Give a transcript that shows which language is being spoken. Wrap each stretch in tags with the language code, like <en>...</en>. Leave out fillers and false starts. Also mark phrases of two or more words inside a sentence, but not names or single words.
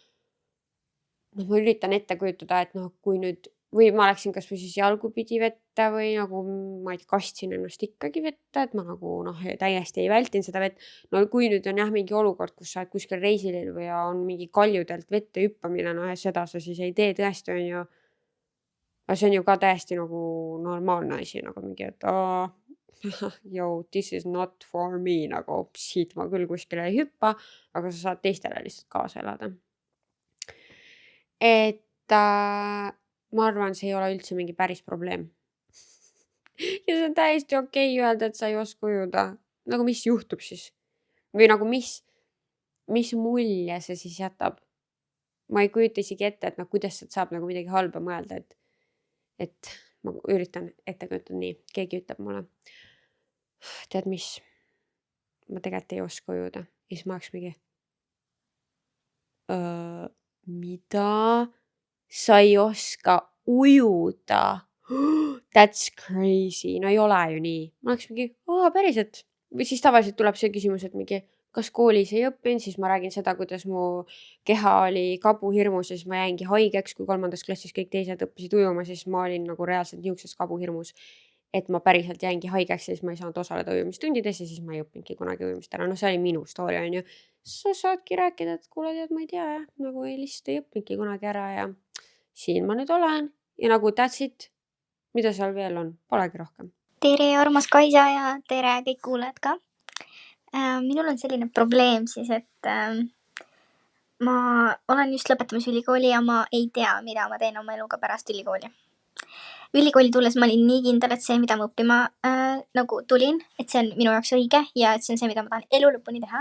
<et>No ma üritan ette kujutada, et noh, kui nüüd, või ma läksin kas või siis jalgupidi vette või nagu ma kastsin ennast ikkagi vette, et ma nagu noh, täiesti ei vältinud seda vett. No kui nüüd on jah mingi olukord, kus sa oled kuskil reisil või on mingi kaljudelt vette hüppamine, no ja seda sa siis ei tee tõesti on ju. Aga see on ju ka täiesti nagu normaalne asi, nagu mingi, et</et> <en>yo, this is not for me,</en> <et>nagu siit ma küll kuskile ei hüppa, aga sa saad teistele lihtsalt kaasa elada. Et ma arvan, see ei ole üldse mingi päris probleem. Ja see on täiesti okei öelda, et sa ei oska ujuda. Nagu mis juhtub siis? Või nagu mis mulje see siis jätab? Ma ei kujuta isegi ette, et noh, kuidas sealt saab nagu midagi halba mõelda, et ma üritan ette kujutada nii. Keegi ütleb mulle, tead mis, ma tegelikult ei oska ujuda. Ja siis ma oleks mingi, mida? Sa ei oska ujuda?</et> <en>That's crazy.</en> <et>No ei ole ju nii. Ma oleks mingi, päriselt. Või siis tavaliselt tuleb see küsimus, et mingi, kas koolis ei õppinud, siis ma räägin seda, kuidas mu keha oli kabuhirmus ja siis ma jäingi haigeks, kui 3. klassis kõik teised õppisid ujuma, siis ma olin nagu reaalselt niukses kabuhirmus, et ma päriselt jäingi haigeks ja siis ma ei saanud osaleda ujumistundides ja siis ma ei õppinudki kunagi ujumist ära. No see oli minu story on ju. Sa saadki rääkida, et kuule tead, ma ei tea jah, nagu lihtsalt ei õppinudki kunagi ära ja siin ma nüüd olen ja nagu</et> <en>that's it.</en> <et>Mida seal veel on? Polegi rohkem. Tere, armas Kaisa ja tere kõik kuulajad ka. Minul on selline probleem siis, et ma olen just lõpetamas ülikooli ja ma ei tea, mida ma teen oma eluga pärast ülikooli. Ülikooli tulles ma olin nii kindel, et see, mida ma õppima nagu tulin, et see on minu jaoks õige ja et see on see, mida ma tahan elu lõpuni teha.</et>